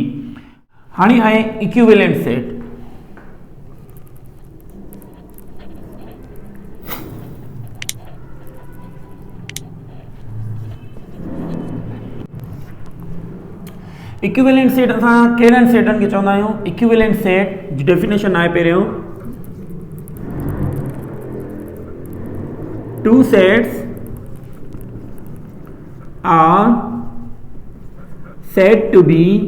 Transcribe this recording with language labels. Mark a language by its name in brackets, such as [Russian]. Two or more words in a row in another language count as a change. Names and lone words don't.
[Sindhi] हाणे आहे [English] equivalent set. equivalent set [Sindhi] असां कहिड़नि सेटनि खे चवंदा आहियूं? [English] equivalent set [Sindhi] जी डेफिनेशन आहे पहिरियों [English] two sets are said to be